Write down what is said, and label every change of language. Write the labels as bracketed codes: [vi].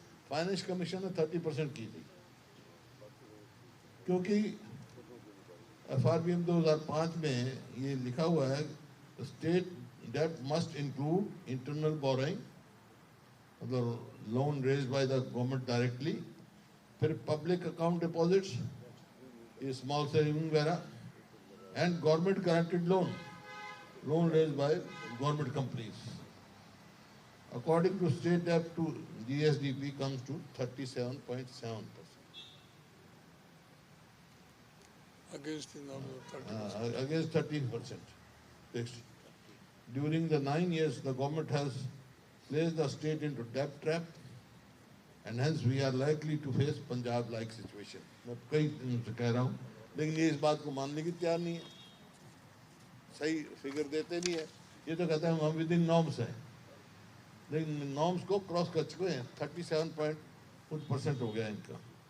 [hi] Finance commission ने 30% की थी, क्योंकि FRBM 2005 में ये लिखा हुआ है [en] state debt must include internal borrowing, [hi] मतलब [en] loan raised by the government directly, फिर public account deposits, small saving [hi] वगैरह, [en] And government guaranteed loan raised by government companies. According to state debt to GSDP comes to 37.7%. Against the norm of 30%. Against 13%. Next. During the 9 years, the government has placed the state into debt trap, and hence we are likely to face Punjab-like situation. [hi] मैं कई दिन से कह रहा हूँ, लेकिन ये इस बात को मानने की तैयार नहीं है, सही फिगर देते नहीं है। ये तो कहते हैं हम विद इन नॉर्म्स हैं, लेकिन नॉर्म्स को क्रॉस कर चुके हैं। 37% हो गया इनका।